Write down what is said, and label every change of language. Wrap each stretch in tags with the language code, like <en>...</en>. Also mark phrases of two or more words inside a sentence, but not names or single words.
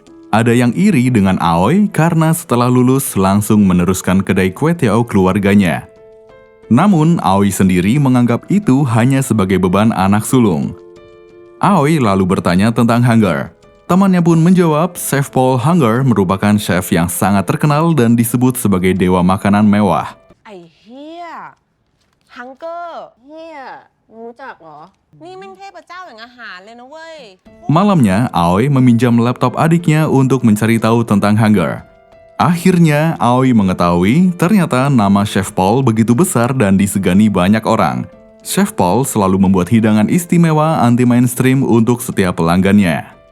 <id>Ada yang iri dengan Aoi karena setelah lulus langsung meneruskan kedai kue tiaw keluarganya. Namun, Aoi sendiri menganggap itu hanya sebagai beban anak sulung. Aoi lalu bertanya tentang Hunger. Temannya pun menjawab, Chef Paul Hunger merupakan chef yang sangat terkenal dan disebut sebagai dewa makanan mewah.</id> <th>ไอ้เฮียฮังเกอร์เฮียรู้จักเหรอ นี่แม่งเทพเจ้าอย่างอาหารเลยนะเว้ย</th> <id>Malamnya, Aoi meminjam laptop adiknya untuk mencari tahu tentang Hunger. Akhirnya, Aoi mengetahui ternyata nama Chef Paul begitu besar dan disegani banyak orang. Chef Paul selalu membuat hidangan istimewa anti-mainstream untuk setiap pelanggannya.</id>